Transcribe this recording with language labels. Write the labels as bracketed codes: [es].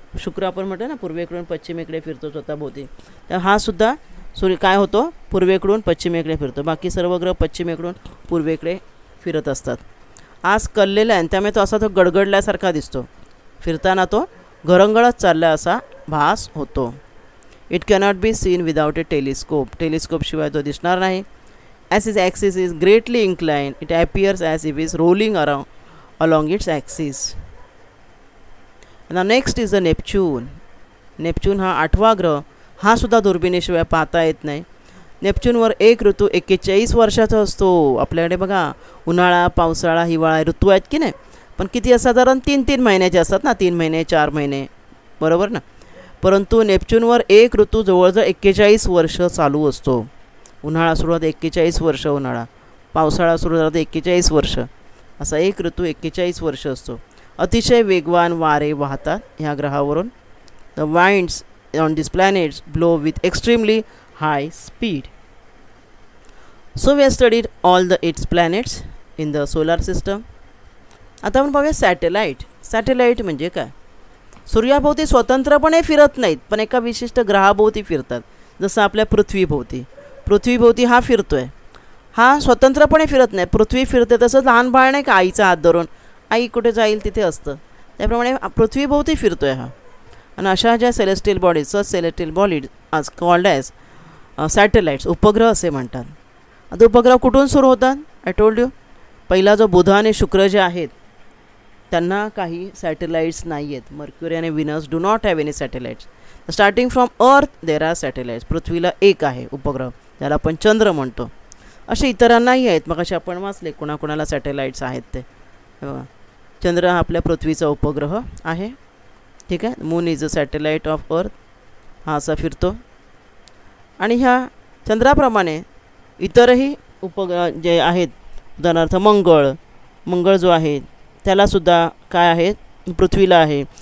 [mr] शुक्र आपण म्हणतो ना पूर्वेकडून पश्चिमेकडे फिरतो स्वतःभोवती. तर हा सुद्धा सूर्य काय होतो, पूर्वेकडून पश्चिमेकडे फिरतो. बाकी सर्व ग्रह पश्चिमेकडून पूर्वेकडे फिरत असतात. आज कललेला आहे त्यामुळे तो असा तो गडगडल्यासारखा दिसतो. फिरताना तो घरंगळत चालला असा भास होतो. [en] It cannot be seen without a telescope. [mr] टेलिस्कोपशिवाय तो दिसणार नाही. [en] As is axis is greatly incline, it appears as if is rolling along its axis. ना next is the Neptune. [mr] Neptune हा 8वा ग्रह. हा सुद्धा दुर्बिणीशिवाय पाहता येत नाही. नेपच्यूनवर एक ऋतू 41 वर्षाचा असतो. आपल्याकडे बघा उन्हाळा, पावसाळा, हिवाळा ऋतू आहेत की नाही, पण किती साधारण 3-3 महिन्याचे असतात ना, 3 महिने 4 महिने, बरोबर ना. परंतु नेपच्यूनवर एक ऋतू जवळजवळ 41 वर्ष चालू असतो. उन्हाळा सुरुवात 41 वर्ष उन्हाळा, पावसाळा सुरुवात 41 वर्ष, असा एक ऋतू 41 वर्ष असतो. अतिशय वेगवान वारे वाहतात ह्या ग्रहावरून. [en] The winds on this planets blow with extremely high speed. So we have studied all the 8 planets in the solar system. [mr] आता आपण पाहूया सॅटेलाईट. सॅटेलाईट म्हणजे काय, सूर्याभोवती स्वतंत्रपणे फिरत नाहीत पण एका विशिष्ट ग्रहाभोवती फिरतात. जसं आपल्या पृथ्वीभोवती, पृथ्वीभोवती हा फिरतोय, हा स्वतंत्रपणे फिरत नाही, पृथ्वी फिरते. तसं लहान बाळ नाही का आईचा हात धरून, आई कुठे जाईल तिथे असतं, त्याप्रमाणे पृथ्वीभोवती फिरतोय हा. आणि अशा ज्या सेलेस्टियल बॉडीज, [en] such celestial bodies are called as satellites, [mr] उपग्रह असे म्हणतात. आता उपग्रह कुठून सुरू होतात? [en] I told you, [mr] पहिला जो बुध आणि शुक्र जे आहेत त्यांना काही सॅटेलाइट्स नाही आहेत. [en] Mercury आणि Venus do not have any satellites. Starting from earth there are satellites. [mr] पृथ्वीला एक आहे उपग्रह, ज्याला आपण चंद्र म्हणतो. असे इतरांनाही आहेत. मग असे आपण वाचले कोणाकोणाला सॅटेलाइट्स आहेत ते. बघा, चंद्र हा आपल्या पृथ्वीचा उपग्रह आहे. ठीक आहे. [en] Moon is a satellite of earth. [mr] हा असा फिरतो. आणि ह्या चंद्राप्रमाणे इतरही उपग्रह जे आहेत, उदाहरणार्थ मंगळ जो आहे त्यालासुद्धा काय आहेत? पृथ्वीला आहे.